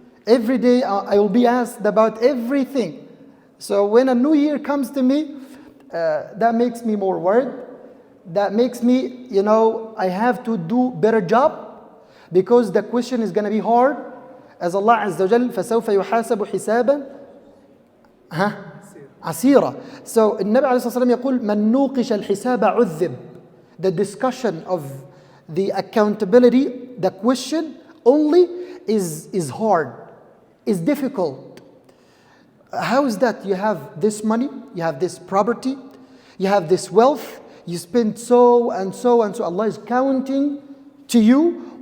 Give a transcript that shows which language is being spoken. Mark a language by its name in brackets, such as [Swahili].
[English] Every day I will be asked about everything. So when a new year comes to me, that makes me more worried. That makes me, I have to do better job, because the question is going to be hard. [Arabic] As Allah Azza wa Jal, فَسَوْفَ يُحَاسَبُ حِسَابًا عَسِيرًا. So Nabi alayhi salam يقول مَنْ نُوقِشَ الْحِسَابَ عُذِّبْ. [English] The discussion of the accountability, the question only is hard, is difficult. How is that? You have this money, you have this property, you have this wealth, you spend so and so and so. Allah is counting to you